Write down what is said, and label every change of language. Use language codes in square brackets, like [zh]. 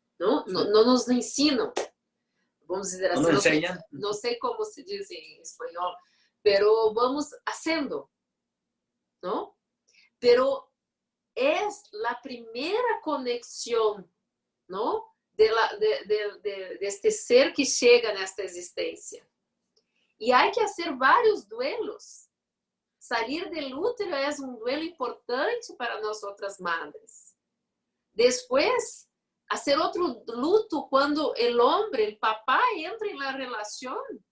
[pt] Não nos ensinam, vamos dizer assim, [es] nos enseñan. [pt] Não sei como se diz em espanhol, [es] pero vamos haciendo, ¿no? Pero es la primera conexión, ¿no? De este ser que llega [pt] nesta existência. E há que fazer vários duelos. [es] Salir del útero [pt] é um duelo importante para nós outras madres. Después, hacer outro luto quando o homem, o papá, entra na relação.